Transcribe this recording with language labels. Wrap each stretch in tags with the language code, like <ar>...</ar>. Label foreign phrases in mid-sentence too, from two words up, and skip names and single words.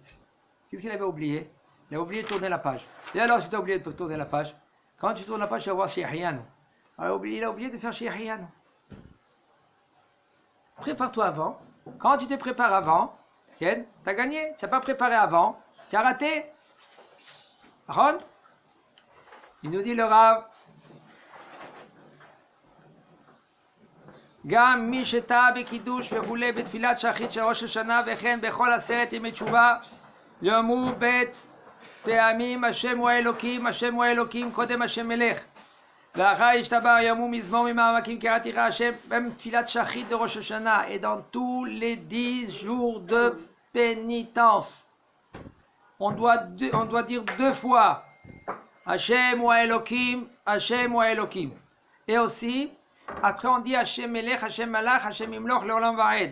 <fr>Qu'est-ce qu'il avait oublié? Il a oublié de tourner la page. Et alors, si tu as oublié de tourner la page, quand tu tournes la page, tu vas voir Shechianu. Alors, il a oublié de faire Shechianu. Prépare-toi avant. Quand tu te prépares avant, tu as gagné. Tu n'as pas préparé avant, tu as raté. Ron? Il nous dit le Rav.</fr> <he>גם מי שטעה בקידוש וכולי בתפילת שחרית של ראש השנה וכן בכל 10 ימי תשובה יאמרו בית פעמים השם הוא האלוקים, השם הוא האלוקים, קודם השם מלך. ואחר ישתבח יאמרו מזמור ממעמקים קראתיך השם, même תפילת שחרית de ראש השנה</he> <fr>et dans tous les 10 jours de pénitence. On doit dire 2 fois</fr> <he>השם הוא האלוקים, השם הוא האלוקים.</he> <fr>Et aussi, après on dit</fr> <he>השם מלך, השם מלך, השם ימלוך, לעולם ועד.</he>